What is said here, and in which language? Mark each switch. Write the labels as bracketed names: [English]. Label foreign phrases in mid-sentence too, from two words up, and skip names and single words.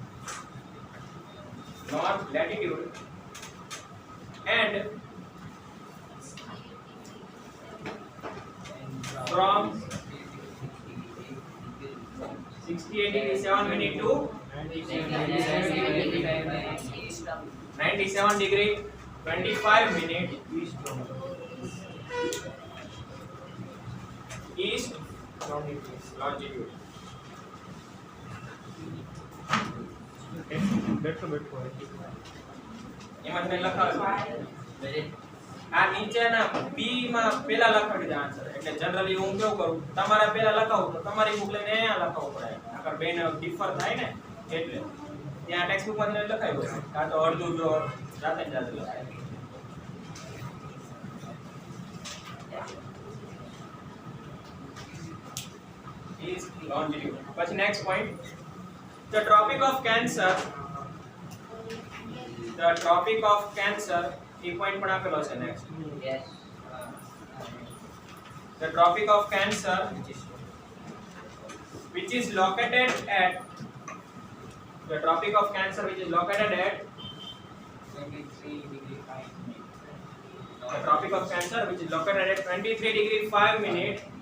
[English] and from 68 degree 7 minute to 97 degree 25 minute east longitude. [Gujarati] એમાં તમે લખાવો આ નીચેના બી માં પહેલા લખાવી દે આન્સર. એટલે જનરલી હું કેવું કરું, તમારે પહેલા લખાવું તો તમારી બુક લઈને અહીંયા લખાવવું પડે. આગળ બેને ડિફર થાય ને એટલે ત્યાં [English] text book [Gujarati] માં લખાવ્યું હોય કાં તો અડધું જો જાતે લખાય. [English] Is longitude. [Gujarati] પછી [English] next point, the tropic of cancer [Gujarati] એ point પણ આપેલો છે next. [English] The tropic of cancer which is located at 23 degree 5 minute